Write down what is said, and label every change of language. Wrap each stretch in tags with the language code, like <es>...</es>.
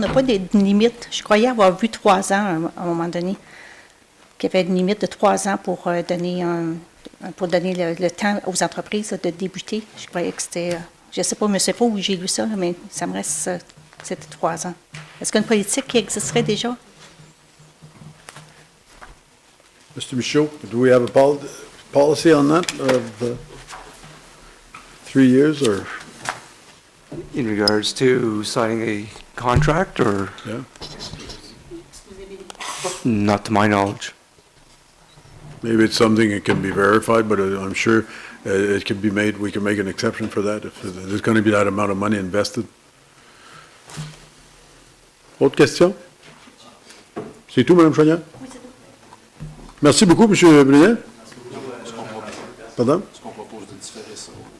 <fr>On n'a pas de limite. Je croyais avoir vu 3 ans à un moment donné, qu'il y avait une limite de 3 ans pour donner le temps aux entreprises de débuter. Je croyais que c'était... je ne sais pas, où j'ai lu ça, là, mais ça me reste... c'était 3 ans. Est-ce qu'il y a une politique qui existerait déjà?</fr> <en>Mr. Michaud, do we have a policy on that of 3 years or? In regards to signing a contract or? Yeah. Not to my knowledge. Maybe it's something that can be verified, but I'm sure it can be made, we can make an exception for that if there's going to be that amount of money invested.</en> <fr>Autre question? C'est tout, Mme Chouanière? Oui, c'est tout. Merci beaucoup, M. Plénier. Pardon? Est-ce qu'on propose de différer ça?</fr>